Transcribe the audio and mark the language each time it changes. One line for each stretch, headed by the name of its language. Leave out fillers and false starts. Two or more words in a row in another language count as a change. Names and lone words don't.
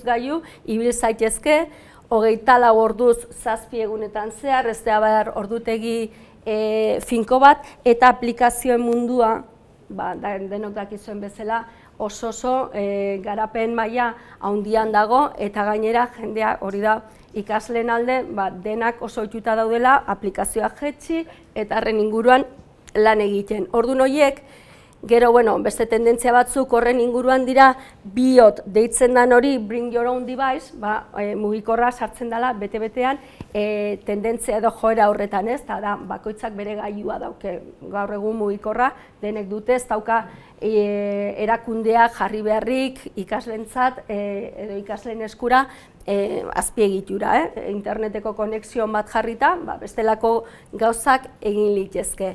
Basque: gailu, ibil zaitezke, 24 orduz 7 egunetan zehar, ez da behar ordutegi finko bat, eta aplikazioen mundua, denok dakizuen bezala, oso garapen maila handian dago, eta gainera jendea hori da ikasleen alde, denak oso ohituta daudela aplikazioak jetzi eta horren inguruan lan egiten. Orduan horiek, gero, beste tendentzia batzuk horren inguruan dira, BIOT deitzen den hori,
English: bring your own device,
Basque: mugikorra sartzen dela bete-betean, tendentzia edo joera horretan ez, eta da, bakoitzak bere gailua dauke, gaur egun mugikorra, denek dute, ez dauka erakundeak jarri beharrik ikasleentzat edo ikasleen eskura azpiegitura, interneteko konexioan bat jarrita, bestelako gauzak egin litezke.